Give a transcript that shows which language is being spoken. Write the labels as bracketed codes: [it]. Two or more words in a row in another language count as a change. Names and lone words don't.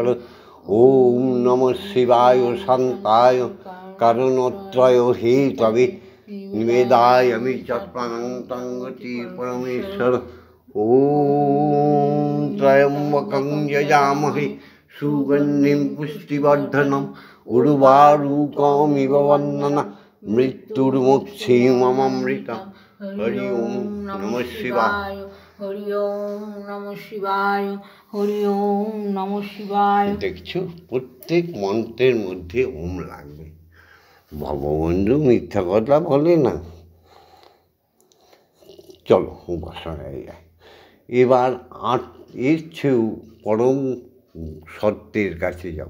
[sa] ওম নমঃ শিবায় শান্তায় কারণত্রয় হি তবে নিবেদামি চাত্মানং তং গতি পরমেশ্বর। ওম ত্রয়ম্বকং যজামহে সুগন্ধিং পুষ্টিবর্ধনম উর্বারুকমিব বন্দনা মৃত্যুর্মুক্ষীমমৃতম। হরি ওম নমঃ শিবায়। হরি ওম নমঃ শিবায়। হরি ওম নমঃ শিবায়। [bn] দেখছো, প্রত্যেক মন্ত্রের মধ্যে ওম লাগবে। ভববন্ধু মিথ্যা কথা বলে না। চলো উপাসনায় যাই। এবার এর চেয়েও পরম সত্যের কাছে যাব।